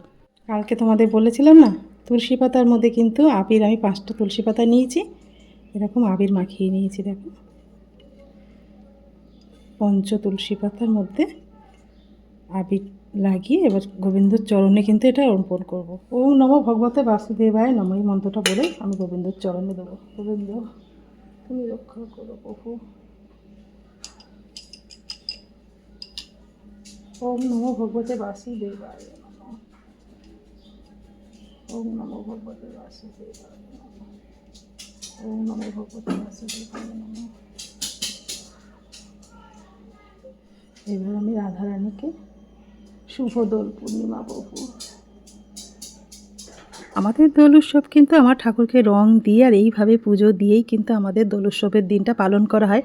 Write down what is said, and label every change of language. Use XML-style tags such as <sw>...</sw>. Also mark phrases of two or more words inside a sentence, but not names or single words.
<bn>কালকে তোমাদের বলেছিলাম না, তুলসী পাতার মধ্যে কিন্তু আবির, আমি 5টা তুলসী পাতা নিয়েছি, এরকম আবির মাখিয়ে নিয়েছি। দেখো, তুলসী পাতার মধ্যে আবির লাগিয়ে এবার গোবিন্দর চরণে কিন্তু এটা অর্পণ করবো।</bn> <sa>ওম নমো ভগবতে বাসুদেবায় নমঃ,</sa> <bn>এই মন্ত্রটা বলে আমি গোবিন্দর চরণে দেবো। গোবিন্দ তুমি রক্ষা করো প্রভু।</bn> <sa>ওম নমো ভগবতে বাসুদেবায় নমঃ। ওম নমো ভগবতে বাসুদেবায় নমঃ। ওম নমো ভগবতে বাসুদেবায় নমঃ।</sa> <bn>এবার আমি রাধারানীকে শুভ দোল পূর্ণিমা প্রভু। আমাদের দোল উৎসব কিন্তু আমার ঠাকুরকে রং দিয়ে আর এইভাবে পুজো দিয়েই কিন্তু আমাদের দোল উৎসবের দিনটা পালন করা হয়।</bn>